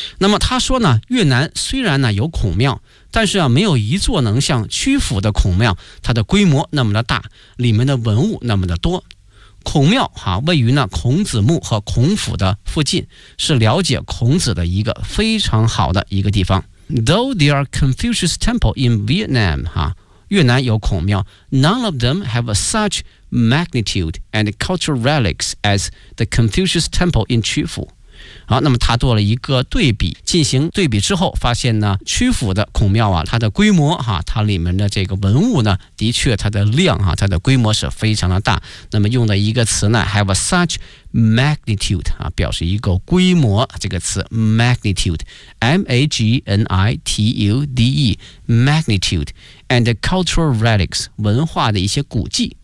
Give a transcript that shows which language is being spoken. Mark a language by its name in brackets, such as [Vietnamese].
[Chinese] 那么他说呢，越南虽然呢有孔庙，但是啊没有一座能像曲阜的孔庙它的规模那么的大，里面的文物那么的多。孔庙啊位于呢孔子墓和孔府的附近，是了解孔子的一个非常好的一个地方。 [English] Though there are Confucius temple in Vietnam、 [Chinese] 啊、越南有孔庙， [English] None of them have such magnitude and cultural relics as the Confucius temple in 曲阜。 [Chinese] 好，那么他做了一个对比，进行对比之后发现呢曲阜的孔庙啊它的规模哈、啊、它里面的这个文物呢的确它的量哈、啊、它的规模是非常的大。那么用的一个词呢 [English] have such magnitude [Chinese] 啊，表示一个规模，这个词 magnitude M-A-G-N-I-T-U-D-E [English] magnitude and cultural relics [Chinese] 文化的一些古迹。